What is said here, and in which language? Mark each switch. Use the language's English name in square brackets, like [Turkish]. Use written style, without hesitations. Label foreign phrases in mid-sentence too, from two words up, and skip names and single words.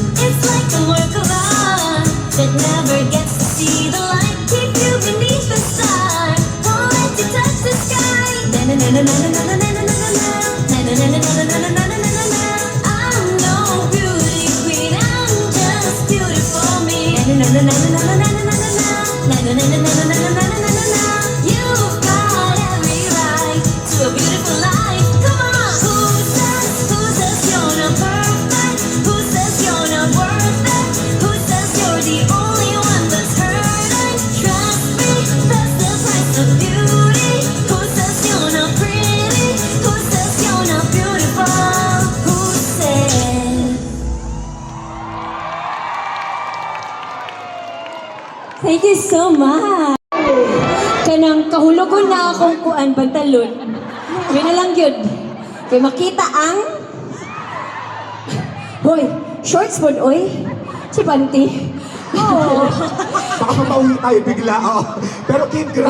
[English] It's like a work of art that never gets to see the light. Keep you beneath the stars, won't let you touch the sky. Na na na na na na na na na na na na na na na na na na na na. I'm no beauty queen, I'm just beautiful me. Na na na na na na na na na na na na na na na na na na na. You've got every right to a beautiful life. Come on, who says you're not perfect? Who says you're not worth it? Who says you're the only one that's hurting? Trust me, that's the price of beauty. Who says you're not pretty? Who says you're not beautiful? Who says? Thank you so much. [Cebuano] Kanang kahulogon na akong kuan pantalon. [Filipino] Yun na lang yun. Kaya makita ang... Hoy, shorts po, oy. Si Panty. Oo. Baka mapauwi tayo bigla. Oh. Pero Kim, grabe.